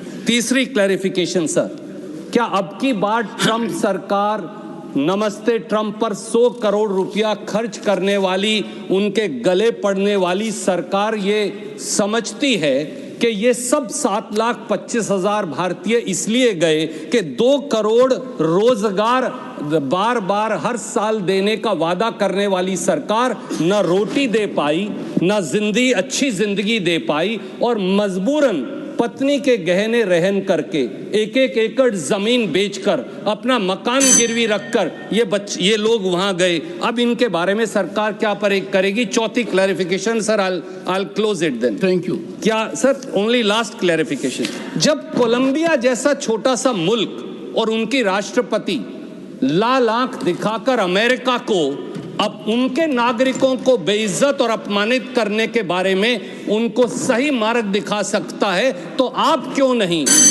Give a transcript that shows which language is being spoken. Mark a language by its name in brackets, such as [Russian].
[Hindi] तीसरी clarification, sir, क्या अब की बार ट्रंप सरकार नमस्ते ट्रंप पर 100 करोड़ रुपया खर्च करने वाली, उनके गले पड़ने वाली सरकार ये समझती है कि ये सब 7,25,000 भारतीय इसलिए गए कि 2 करोड़ रोजगार बार बार हर साल देने का वादा करने वाली सरकार न रोटी दे पाई, न अच्छी जिंदगी दे पाई, और मजबूरन पत्नी के गहने रहन करके 1-1 एकड़ जमीन बेचकर अपना मकान गिरवी रखकर ये लोग वहां गए? अब इनके बारे में सरकार क्या करेगी? [English] चौथी clarification, sir, I'll close it then. Thank you. [Hindi] क्या सर, [English] only last clarification, [Hindi] जब कोलंबिया जैसा छोटा सा मुल्क और उनकी राष्ट्रपति लाल आंख दिखाकर अमेरिका को अब उनके नागरिकों को बेइज्जत और अपमानित करने के बारे में उनको सही मार्ग दिखा सकता है, तो आप क्यों नहीं?